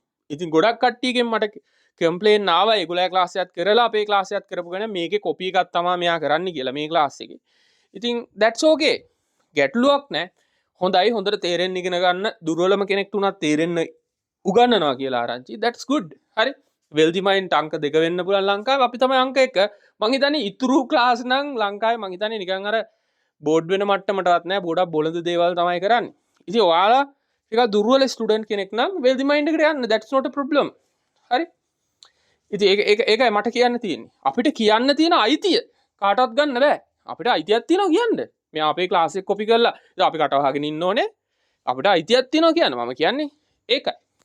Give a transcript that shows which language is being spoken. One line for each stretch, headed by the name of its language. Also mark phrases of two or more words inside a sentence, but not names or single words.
Sinhala: ඉතින් ගොඩක් කට්ටියගෙන් මට කම්ප්ලේන් ආවා ඒගොල්ලෝ ක්ලාස් එකක් කරලා අපේ ක්ලාස් එකක් කරපු ගමන් මේකේ කොපි එකක් තමයි මෙයා කරන්නේ කියලා මේ ක්ලාස් එකේ. ඉතින්
English: that's okay.
Sinhala: ගැටලුවක් නැහැ. හොඳයි හොඳට තේරෙන්න ඉගෙන ගන්න දුර්වලම කෙනෙක්ට උනත් තේරෙන්න උගන්වනවා කියලා ආරංචි.
English: that's good.
Sinhala: හරි. වෙල්දි මයින්ඩ් අංක 2 වෙන්න පුළුවන් ලංකාවේ අපි තමයි අංක 1. මං හිතන්නේ ඉතුරු ක්ලාස් නම් ලංකාවේ මං හිතන්නේ නිකන් අර බෝඩ් වෙන මට්ටමටවත් නැහැ. ගොඩක් බොළඳ දේවල් තමයි කරන්නේ. ඉතින් ඔයාලා ටිකක් දුර්වල ස්ටුඩන්ට් කෙනෙක් නම් වෙල්දි මයින්ඩ් එකට යන්න.
English: that's not a problem.
Sinhala: හරි. ඉතින් ඒකයි මට කියන්න තියෙන්නේ. අපිට කියන්න තියෙන අයිතිය කාටවත් ගන්න බෑ. අපිට අයිතියක් තියෙනවා කියන්න. මෙයා අපේ ක්ලාස් එක කොපි කරලා අපි කට වහගෙන ඉන්න ඕනේ. අපිට අයිතියක් තියෙනවා කියන්න මම කියන්නේ ඒකයි.